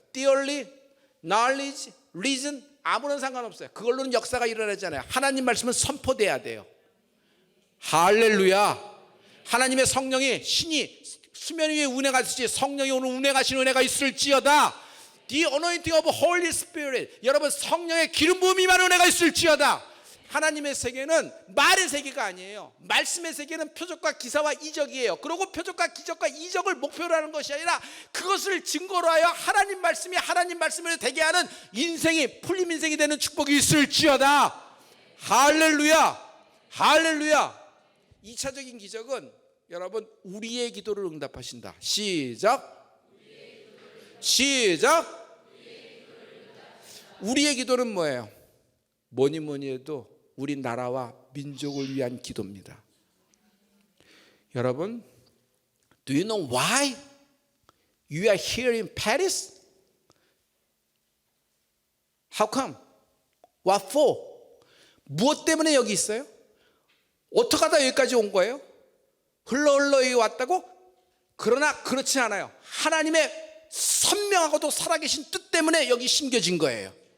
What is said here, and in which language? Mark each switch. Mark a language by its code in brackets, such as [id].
[en] theory, knowledge, reason [ko] 아무런 상관없어요. 그걸로는 역사가 일어나지 않아요. 하나님 말씀은 선포돼야 돼요. 할렐루야. 하나님의 성령이 신이 수면 위에 운행하듯이 성령이 오늘 운행하시는 은혜가 있을지어다. [en] The anointing of Holy Spirit. [ko] 여러분, 성령의 기름 부음이 임하는 은혜가 있을지어다. 하나님의 세계는 말의 세계가 아니에요. 말씀의 세계는 표적과 기사와 이적이에요. 그리고 표적과 기적과 이적을 목표로 하는 것이 아니라 그것을 증거로 하여 하나님 말씀이 하나님 말씀을 되게 하는 인생이 풀림 인생이 되는 축복이 있을지어다. 할렐루야. 할렐루야. 2차적인 기적은 여러분, 우리의 기도를 응답하신다. 시작. 시작. 우리의 기도는 뭐예요? 뭐니 해도 우리 나라와 민족을 위한 기도입니다. 여러분, [en] do you know why you are here in Paris? How come? What for? [ko] 무엇 때문에 여기 있어요? 어떻게 하다 여기까지 온 거예요? 흘러 여기 왔다고? 그러나 그렇지 않아요. 하나님의 선명하고도 살아계신 뜻 때문에 여기 심겨진 거예요.